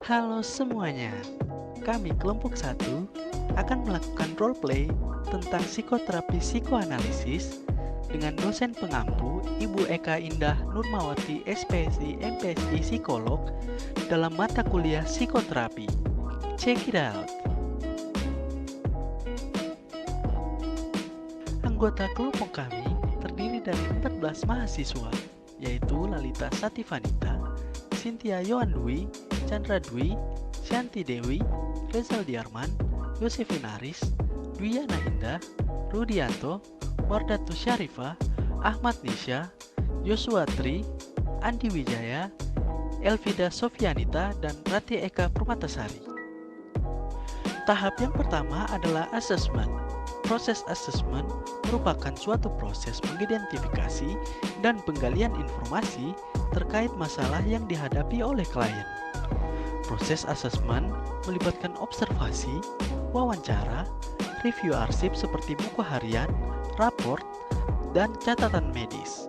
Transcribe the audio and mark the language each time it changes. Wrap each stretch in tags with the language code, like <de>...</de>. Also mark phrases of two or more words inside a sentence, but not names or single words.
<id>Halo semuanya, kami kelompok 1 akan melakukan roleplay tentang psikoterapi psikoanalisis dengan dosen pengampu Ibu Eka Indah Nurmawati SPSI MPSI Psikolog dalam mata kuliah psikoterapi.</id> <en>Check it out.</en> <id>Anggota kelompok kami terdiri dari 14 mahasiswa, yaitu Lalita Sativanita, Cynthia Yohandwi, Chandra Dwi, Shanti Dewi, Rezal Diarman, Yosefin Aris, Dwiyana Indah, Rudianto, Wardatu Syarifah, Ahmad Nisha, Joshua Tri, Andi Wijaya, Elvida Sofianita, dan Rati Eka Permatasari. Tahap yang pertama adalah assessment. Proses assessment merupakan suatu proses mengidentifikasi dan penggalian informasi terkait masalah yang dihadapi oleh klien. Proses assessment melibatkan observasi, wawancara, review arsip seperti buku harian, raport, dan catatan medis.</id>